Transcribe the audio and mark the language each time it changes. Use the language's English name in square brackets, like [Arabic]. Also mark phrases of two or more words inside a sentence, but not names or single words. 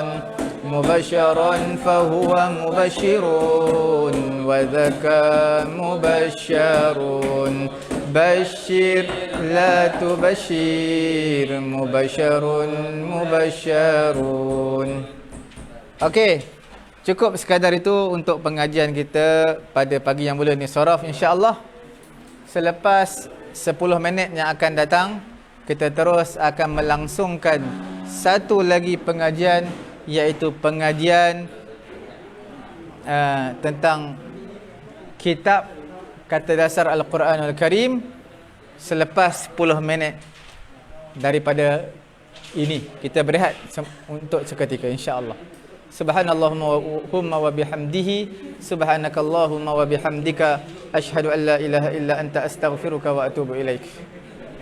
[Arabic] مباشرًا فهو مباشِر. وذاك مباشَر. باشِر لا تباشِر. مباشَر مباشَر. [Malay] Okey, cukup sekadar itu untuk pengajian kita pada pagi yang mulia ni. Saraf insya-Allah. Selepas 10 minit yang akan datang, kita terus akan melangsungkan satu lagi pengajian, iaitu pengajian tentang kitab kata dasar Al-Quranul Karim selepas 10 minit daripada ini. Kita berehat untuk seketika insya-Allah. [Arabic] سبحان اللهم وبحمده، سبحانك اللهم وبحمدك، أشهد أن لا إله إلا أنت أستغفرك وأتوب إليك.